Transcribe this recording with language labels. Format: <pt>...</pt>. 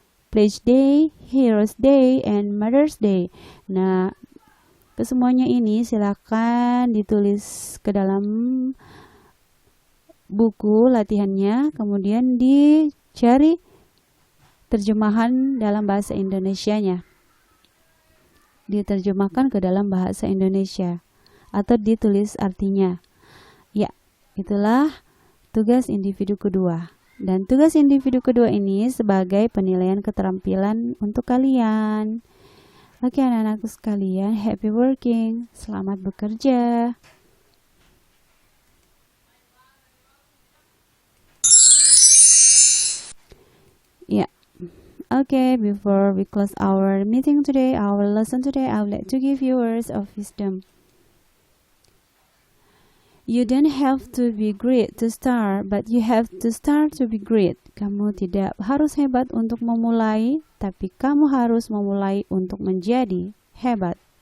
<en>Pledge Day, Heroes Day, and Mother's Day.</en> <id>Nah, kesemuanya ini silakan ditulis ke dalam buku latihannya, kemudian dicari terjemahan dalam bahasa Indonesianya. Diterjemahkan ke dalam bahasa Indonesia atau ditulis artinya. Ya, itulah tugas individu kedua. Dan tugas individu kedua ini sebagai penilaian keterampilan untuk kalian. Oke anak-anakku sekalian,</id> <en>happy working.</en> <id>Selamat bekerja. Ya.</id> <en>Okay, before we close our meeting today, our lesson today, I would like to give you words of wisdom. You don't have to be great to start, but you have to start to be great.</en> <id>Kamu tidak harus hebat untuk memulai, tapi kamu harus memulai untuk menjadi hebat.</id>